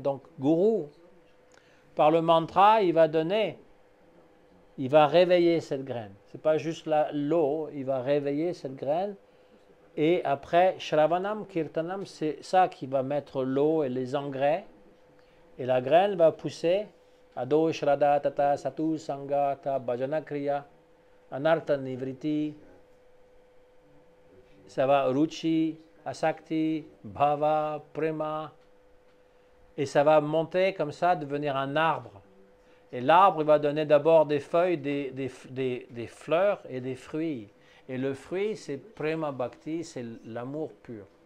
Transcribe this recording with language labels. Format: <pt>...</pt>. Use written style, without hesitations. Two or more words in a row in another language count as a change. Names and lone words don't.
<fr>Donc, Guru, par le mantra, il va donner, il va réveiller cette graine. Ce n'est pas juste l'eau, il va réveiller cette graine. Et après,</fr> <sa>Shravanam, Kirtanam,</sa> <fr>c'est ça qui va mettre l'eau et les engrais. Et la graine va pousser.</fr> <sa>Ado Shraddha Tata Satu Sangata Bhajana Kriya Anartha Nivriti.</sa> <fr>Ça va</fr> <sa>Ruchi, Asakti, Bhava, Prema.</sa> <fr>Et ça va monter comme ça, devenir un arbre. Et l'arbre, il va donner d'abord des feuilles, des fleurs et des fruits. Et le fruit, c'est</fr> <sa>Prema Bhakti,</sa> <fr>c'est l'amour pur.</fr>